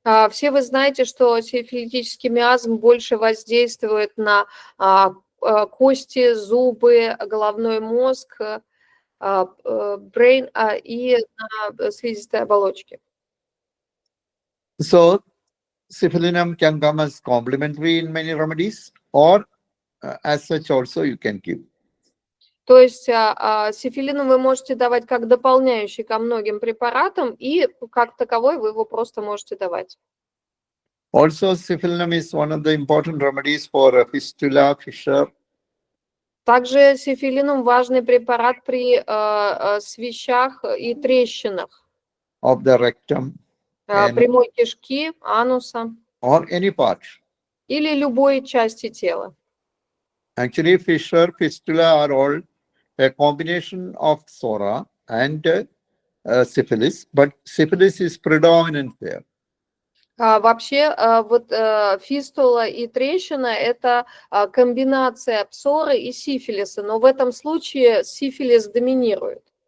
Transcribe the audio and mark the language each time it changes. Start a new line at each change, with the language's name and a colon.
Russian: Все вы знаете, что сифилитический миазм больше воздействует на кости, зубы, головной мозг, brain и на слизистой оболочке.
English: So, Syphilinum can come as complementary in many remedies, or as such also you can give.
Russian: То есть сифилинум вы можете давать как дополняющий ко многим препаратам, и как таковой вы его просто можете давать.
English: Also, Syphilinum is one of the important remedies for fistula, fissure.
Russian: Также сифилинум важный препарат при свищах и трещинах
English: Of the rectum
Russian: прямой кишки, ануса
English: or any part.
Russian: или любой части тела.
English: Actually, fissure, fistula are all a combination of psora and syphilis, but syphilis is predominant there.
Russian: Вообще, вот фистула и трещина – это комбинация псоры и сифилиса, но в этом случае сифилис доминирует.